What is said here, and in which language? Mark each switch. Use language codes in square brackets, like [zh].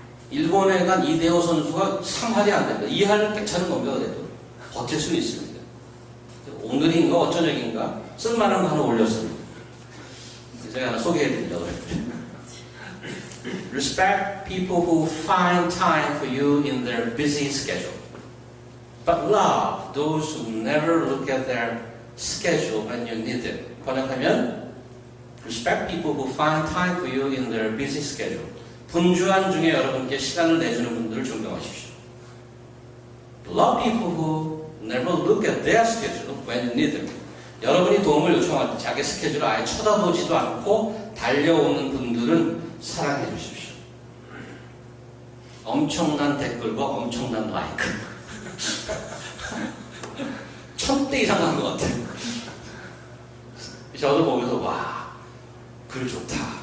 [ko] 일본에 간 이대호 선수가 3할이 안 됩니다. 2할은 괜찮은 겁니다. 그래도. 버틸 수는 있습니다. 오늘인가 어쩌녁인가 쓸만한 거 하나 올렸습니다. 제가 하나 소개해드리려고 했죠. [en] Respect people who find time for you in their busy schedule. But love those who never look at their schedule when you need them. [ko] 번역하면 [en] Respect people who find time for you in their busy schedule. [ko] 분주한 중에 여러분께 시간을 내주는 분들을 존경하십시오. [en] Love people who never look at their schedule when you need them. [ko] 여러분이 도움을 요청할 때 자기 스케줄을 아예 쳐다보지도 않고 달려오는 분들은 사랑해 주십시오. 엄청난 댓글과 엄청난 라이크. 1000대 이상 한 것 같아요. 저도 보면서 와, 글 좋다.